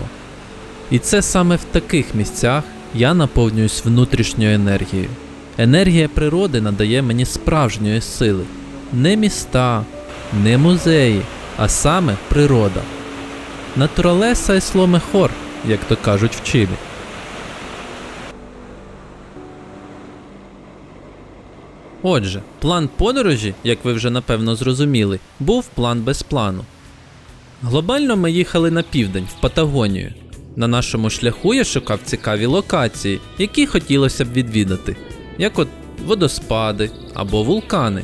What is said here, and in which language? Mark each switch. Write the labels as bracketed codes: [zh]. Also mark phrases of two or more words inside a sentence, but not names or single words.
[uk] І це саме в таких місцях я наповнююсь внутрішньою енергією. Енергія природи надає мені справжньої сили. Не міста, не музеї, а саме природа. [es] Naturaleza es lo mejor, [uk] як то кажуть в Чилі. Отже, план подорожі, як ви вже напевно зрозуміли, був план без плану. Глобально ми їхали на південь, в Патагонію. На нашому шляху я шукав цікаві локації, які хотілося б відвідати, як от водоспади або вулкани.